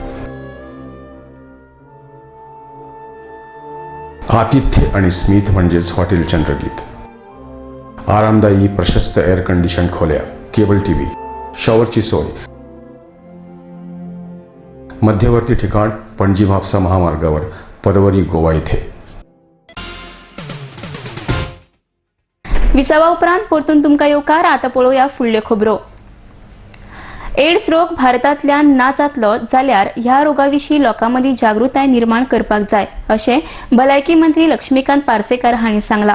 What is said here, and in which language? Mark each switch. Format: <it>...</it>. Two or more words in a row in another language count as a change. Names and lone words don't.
<mr>आतिथ्य आणि स्मित म्हणजेच हॉटेल चंद्रगीत. आरामदायी प्रशस्त एअर कंडिशन खोल्या, केबल टीव्ही, शॉवरची सोय. मध्यवर्ती ठिकाण पणजी म्हापसा महामार्गावर, परवरी, गोवा येथे.</mr> <kok>विसावा उपरांत परतून तुमकां येवकार. आतां पळोवया फुडल्यो खबरो. एड्स रोग भारतांतल्यान ना जातलो जाल्यार ह्या रोगा विशीं लोकां मदीं जागृताय निर्माण करपाक जाय अशें भलायकी मंत्री लक्ष्मीकांत पार्सेकार हांणी सांगलां.</kok>